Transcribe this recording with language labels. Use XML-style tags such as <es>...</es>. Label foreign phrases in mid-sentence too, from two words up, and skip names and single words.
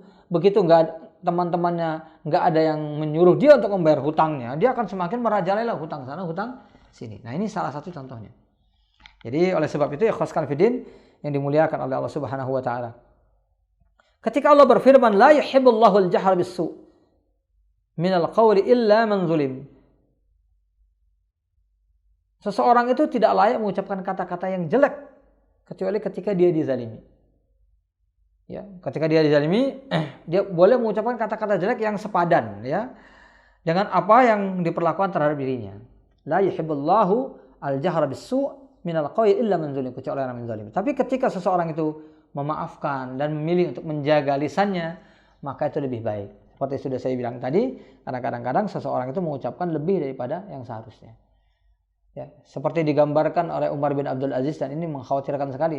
<id>Begitu teman-temannya nggak ada yang menyuruh dia untuk membayar hutangnya, dia akan semakin merajalela hutang sana, hutang sini. Nah, ini salah satu contohnya. Jadi oleh sebab itu</id> <ar>ikhwaskan fiddin</ar> <id>yang dimuliakan oleh</id> <ar>الله سبحانه وتعالى.</ar> <id>Ketika Allah berfirman,</id> <ar>لا يحب الله الجهر بالسوء من القول إلا من ظلم.</ar> <id>Seseorang itu tidak layak mengucapkan kata-kata yang jelek kecuali ketika dia dizalimi. Ya, ketika dia dizalimi, dia boleh mengucapkan kata-kata jelek yang sepadan, ya, dengan apa yang diperlakukan terhadap dirinya.</id> <ar>لا يحب الله الجهر بالسوء من القول إلا من ظلم,</ar> <id>kecuali orang yang zalim. Tapi ketika seseorang itu memaafkan dan memilih untuk menjaga lisannya, maka itu lebih baik. Seperti sudah saya bilang tadi, karena kadang-kadang seseorang itu mengucapkan lebih daripada yang seharusnya. Ya, seperti digambarkan oleh Umar bin Abdul Aziz, dan ini mengkhawatirkan sekali.</id>